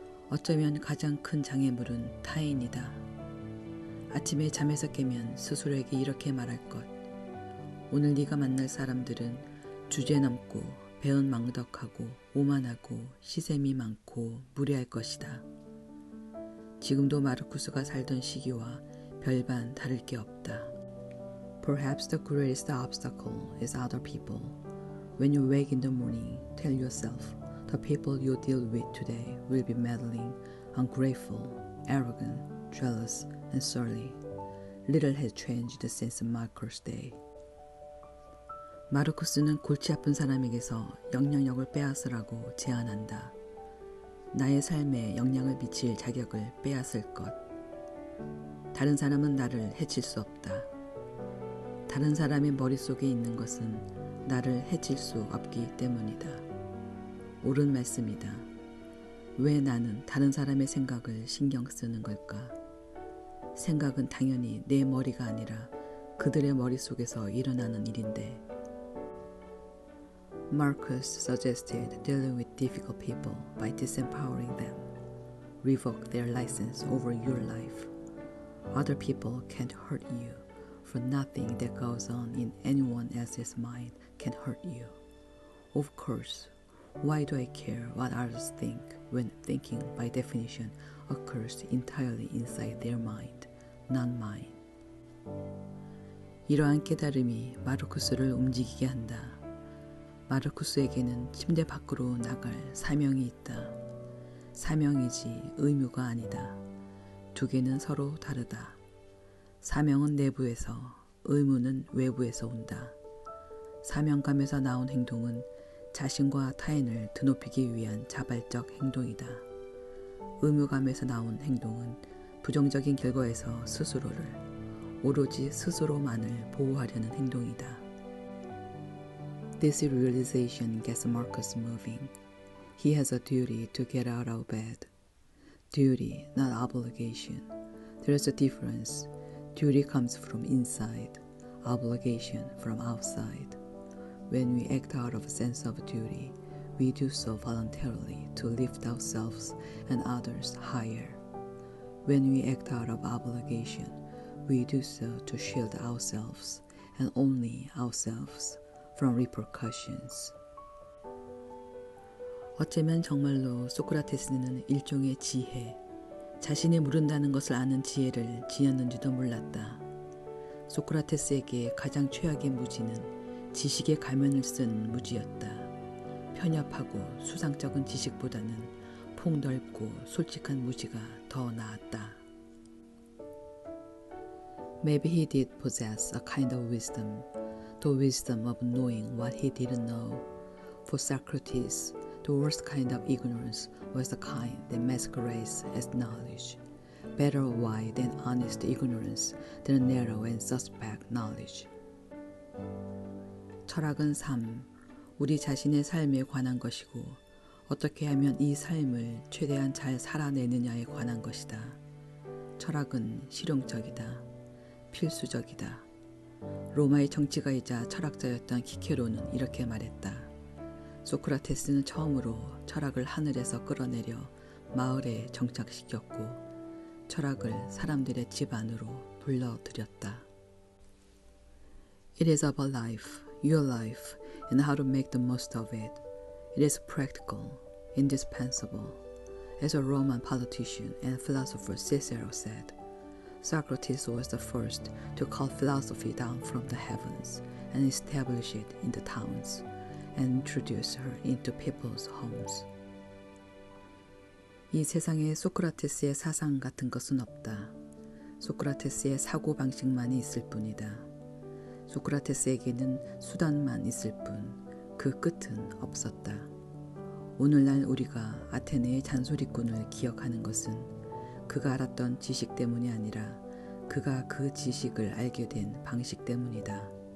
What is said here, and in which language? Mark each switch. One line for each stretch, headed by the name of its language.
Korean: 어쩌면 가장 큰 장애물은 타인이다. 아침에 잠에서 깨면 스스로에게 이렇게 말할 것. 오늘 네가 만날 사람들은 주제넘고 배은망덕하고 오만하고 시샘이 많고 무례할 것이다. 지금도 마르쿠스가 살던 시기와 별반 다를 게 없다.
English: Perhaps the greatest obstacle is other people. When you wake in the morning, tell yourself the people you deal with today will be meddling, ungrateful, arrogant, jealous, and surly. Little has changed since Marcus' day.
Korean: 마르쿠스는 골치 아픈 사람에게서 영향력을 빼앗으라고 제안한다. 나의 삶에 영향을 미칠 자격을 빼앗을 것. 다른 사람은 나를 해칠 수 없다. 다른 사람의 머릿속에 있는 것은 나를 해칠 수 없기 때문이다. 옳은 말씀이다. 왜 나는 다른 사람의 생각을 신경 쓰는 걸까? 생각은 당연히 내 머리가 아니라 그들의 머릿속에서 일어나는 일인데.
English: Marcus suggested dealing with difficult people by disempowering them. Revoke their license over your life. Other people can't hurt you, for nothing that goes on in anyone else's mind can hurt you. Of course, why do I care what others think when thinking by definition occurs entirely inside their mind, not mine?
Korean: 이러한 깨달음이 마르쿠스를 움직이게 한다. 마르쿠스에게는 침대 밖으로 나갈 사명이 있다. 사명이지 의무가 아니다. 두 개는 서로 다르다. 사명은 내부에서, 의무는 외부에서 온다. 사명감에서 나온 행동은 자신과 타인을 드높이기 위한 자발적 행동이다. 의무감에서 나온 행동은 부정적인 결과에서 스스로를, 오로지 스스로만을 보호하려는 행동이다.
English: This realization gets Marcus moving. He has a duty to get out of bed. Duty, not obligation. There's a difference. Duty comes from inside, obligation from outside. When we act out of a sense of duty, we do so voluntarily to lift ourselves and others higher. When we act out of obligation, we do so to shield ourselves and only ourselves from repercussions.
Korean: 어쩌면 정말로 소크라테스는 일종의 지혜, 자신이 모른다는 것을 아는 지혜를 지녔는지도 몰랐다. 소크라테스에게 가장 최악의 무지는 지식의 가면을 쓴 무지였다. 편협하고 수상적인 지식보다는 폭넓고 솔직한 무지가 더 나았다.
English: Maybe he did possess a kind of wisdom, the wisdom of knowing what he didn't know. For Socrates, the worst kind of ignorance was the kind that masquerades as knowledge. Better wide and honest ignorance than narrow and suspect knowledge.
Korean: 철학은 삶, 우리 자신의 삶에 관한 것이고 어떻게 하면 이 삶을 최대한 잘 살아내느냐에 관한 것이다. 철학은 실용적이다. 필수적이다. 로마의 정치가이자 철학자였던 키케로는 이렇게 말했다. 소크라테스는 처음으로 철학을 하늘에서 끌어내려 마을에 정착시켰고 철학을 사람들의 집 안으로 불러들였다.
English: It is about life, your life, and how to make the most of it. It is practical, indispensable. As a Roman politician and philosopher Cicero said, Socrates was the first to call philosophy down from the heavens and establish it in the towns. and introduce her into people's homes.
Korean: 이 세상에 소크라테스의 사상 같은 것은 없다. 소크라테스의 사고방식만이 있을 뿐이다. 소크라테스에게는 수단만 있을 뿐 그 끝은 없었다. 오늘날 우리가 아테네의 잔소리꾼을 기억하는 것은 그가 알았던 지식 때문이 아니라 그가 그 지식을 알게 된 방식 때문이다.